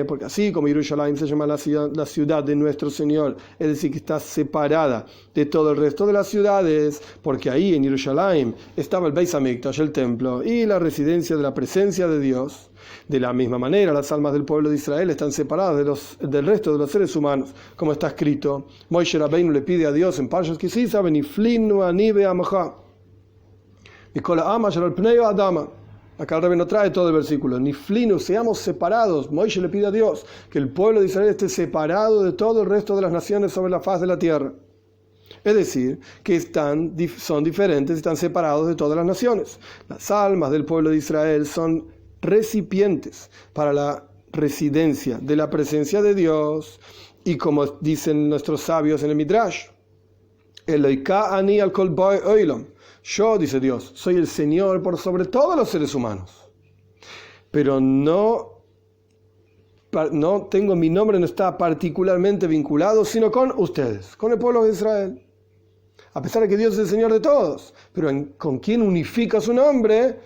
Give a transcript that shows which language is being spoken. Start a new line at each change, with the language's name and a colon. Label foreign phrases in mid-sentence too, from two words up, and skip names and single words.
Spanish: Porque así como Yerushalayim se llama la ciudad de nuestro Señor, es decir, que está separada de todo el resto de las ciudades, porque ahí en Yerushalayim estaba el
Hebrew: בית המקדש,
Spanish: el templo, y la residencia de la presencia de Dios. De la misma manera, las almas del pueblo de Israel están separadas del resto de los seres humanos, como está escrito. Moshe Rabbeinu le pide a Dios en Parshas Kisisa,
Hebrew: ונפלינו אני ועמך מכל העם אשר על פני האדמה.
Spanish: Acá el Rebbe no trae todo el versículo. Niflinu, seamos separados. Moisés le pide a Dios que el pueblo de Israel esté separado de todo el resto de las naciones sobre la faz de la tierra. Es decir, que son diferentes, están separados de todas las naciones. Las almas del pueblo de Israel son recipientes para la residencia de la presencia de Dios. Y como dicen nuestros sabios en el Midrash,
Hebrew: אלוה אני על כל באי עולם.
Spanish: Yo, dice Dios, soy el Señor por sobre todos los seres humanos. Pero no tengo, mi nombre no está particularmente vinculado, sino con ustedes, con el pueblo de Israel. A pesar de que Dios es el Señor de todos, pero ¿con quién unifica su nombre?